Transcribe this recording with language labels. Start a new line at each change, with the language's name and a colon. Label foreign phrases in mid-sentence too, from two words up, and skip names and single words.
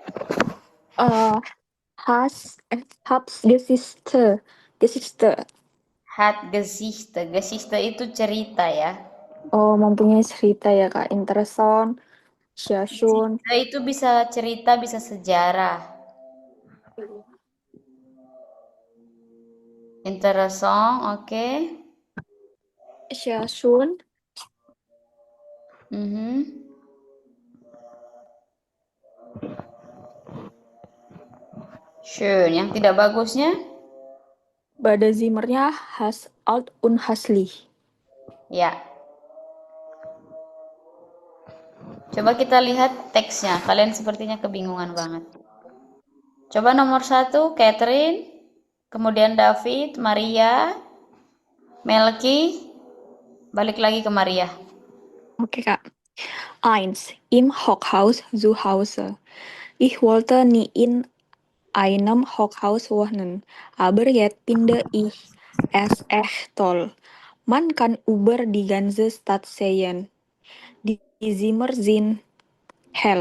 German: Hab's Geschichte. Hat Geschichte.
Indonesian: Geschichte itu cerita ya. Oh, mempunyai cerita ya, Kak.
German: Interessant, sehr schön.
Indonesian: Geschichte itu bisa cerita, bisa sejarah.
German: Interessant, oke. Sehr schön. Schön.
Indonesian: Yang tidak bagusnya?
German: Badezimmernya has alt und hässlich.
Indonesian: Ya. Coba kita lihat teksnya. Kalian sepertinya kebingungan banget. Coba nomor 1, Catherine. Kemudian David, Maria, Melki. Balik lagi ke Maria. Oke, Kak. 1.
German: Im Hochhaus zu Hause. Ich wollte nie in einem Hochhaus wohnen, aber jetzt finde ich es echt toll. Man kann über die ganze Stadt sehen. Die Zimmer sind hell.